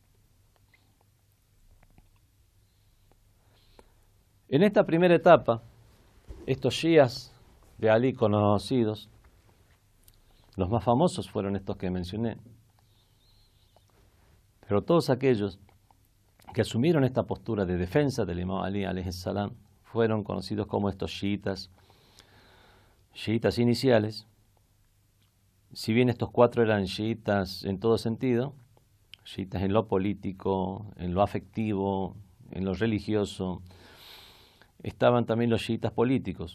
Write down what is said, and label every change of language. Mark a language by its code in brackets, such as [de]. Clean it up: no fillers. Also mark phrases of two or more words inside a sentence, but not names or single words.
[es] En esta primera etapa, estos shias de Ali conocidos, los más famosos fueron estos que mencioné, pero todos aquellos que asumieron esta postura de defensa del imam Ali [ar] عليه السلام [es] fueron conocidos como estos chiitas iniciales. Si bien estos 4 eran chiitas en todo sentido, chiitas en lo político, en lo afectivo, en lo religioso, estaban también los chiitas políticos.